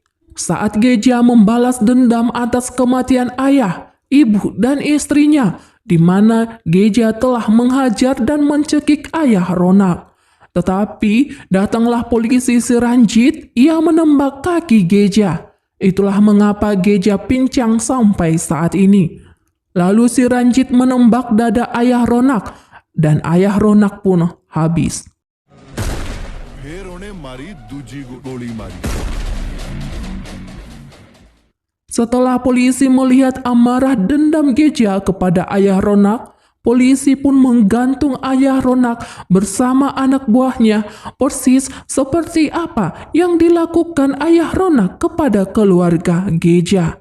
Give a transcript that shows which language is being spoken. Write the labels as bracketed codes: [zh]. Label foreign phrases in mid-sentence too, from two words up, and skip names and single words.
[id] Saat Geja membalas dendam atas kematian ayah, ibu, dan istrinya, di mana Geja telah menghajar dan mencekik ayah Ronak. Tetapi datanglah polisi si Ranjit, ia menembak kaki Geja. Itulah mengapa Geja pincang sampai saat ini. Lalu si Ranjit menembak dada ayah Ronak, dan ayah Ronak pun habis. [hi] फिर उन्हें मारी दूजी गोली मारी [id] Setelah polisi melihat amarah dendam Geja kepada ayah Ronak, polisi pun menggantung ayah Ronak bersama anak buahnya persis seperti apa yang dilakukan ayah Ronak kepada keluarga Geja.